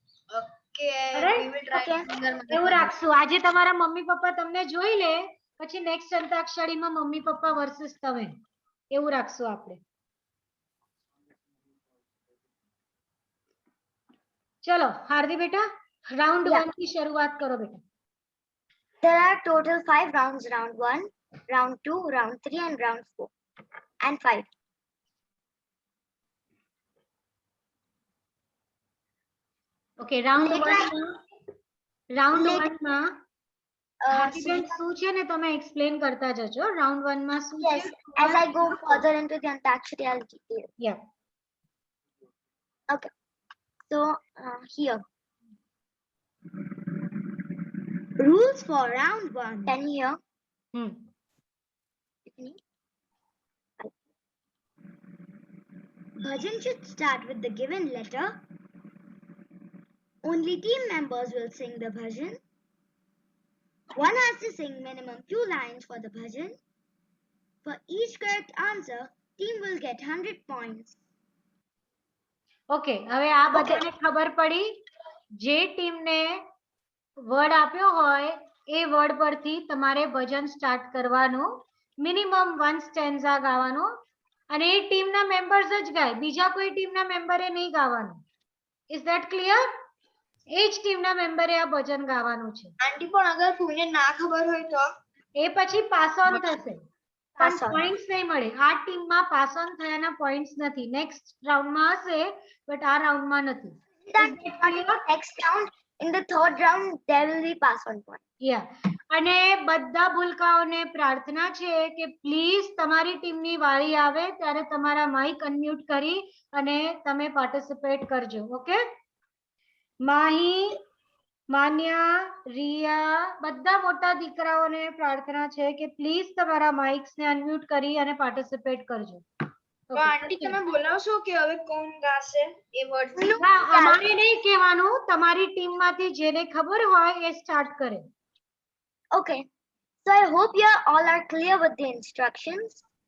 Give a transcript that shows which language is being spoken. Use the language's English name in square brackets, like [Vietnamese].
[Gujarati] એવું રાખશું. આજે તમારા મમ્મી પપ્પા તમને જોઈ લે, પછી નેક્સ્ટ અંતાક્ષરીમાં મમ્મી પપ્પા વર્સિસ તમે, એવું રાખશું આપણે. ચલો હાર્દી બેટા, રાઉન્ડ 1 થી શરૂઆત કરો બેટા. [English] There are total 5 rounds. Round 1, round 2, round 3 and round 4 and 5. [Gujarati] Okay. Round 1 માં હાર્દીબેન Sujita, શું છે ને તમે એક્સપ્લેન કરતા જજો. રાઉન્ડ 1 માં શું [English] yes, [Gujarati] છે? [English] as I go further into the Antakshari, I'll detail. Yeah. Okay. So here. Rules for round 1. 10 here. Bhajan should start with the given letter. Only team members will sing the bhajan. One has to sing minimum 2 lines for the bhajan. For each correct answer, team will get 100 points. [Gujarati] Okay. હવે આ બધાને ખબર પડી. જે ટીમને word આપ્યો હોય એ word પરથી તમારે ભજન સ્ટાર્ટ કરવાનું. મિનિમમ 1 સ્ટેન્ઝા ગાવાનો, અને એ ટીમના મેમ્બર્સ જ ગાય, બીજા કોઈ ટીમના મેમ્બરે નહીં ગાવાનું. [English] Is that clear? [Gujarati] એ જ ટીમના મેમ્બરે આ ભજન ગાવાનું છે. આંટી પણ અગર કોઈને ના ખબર હોય તો એ પછી પાસ ઓન થશે, પણ [English] Pass on. [Gujarati] પોઈન્ટ્સ નહીં મળે. આ ટીમમાં પાસ ઓન થયાના પોઈન્ટ્સ નથી. નેક્સ્ટ રાઉન્ડમાં હશે, બટ આ રાઉન્ડમાં નથી. [English] That next round, in the third round, there will be pass on point. [Gujarati] યા. અને બધા ભૂલકાઓને પ્રાર્થના છે કે પ્લીઝ તમારી ટીમની વારી આવે ત્યારે તમારા માઇક અનમ્યુટ કરી અને તમે પાર્ટિસિપેટ કરજો. ઓકે. માહી, માન્યા, રિયા, બધા મોટા દીકરાઓને પ્રાર્થના છે કે પ્લીઝ તમારા માઇક્સને અનમ્યુટ કરી અને પાર્ટિસિપેટ કરજો. તો આંટી તમે બોલાવશો કે હવે કોણ ગાશે એ વર્ડ? ના, અમારે નહીં કહેવાનું. તમારી ટીમમાંથી જેને ખબર હોય એ સ્ટાર્ટ કરે. [English] Okay. So I hope you all are clear with the instructions.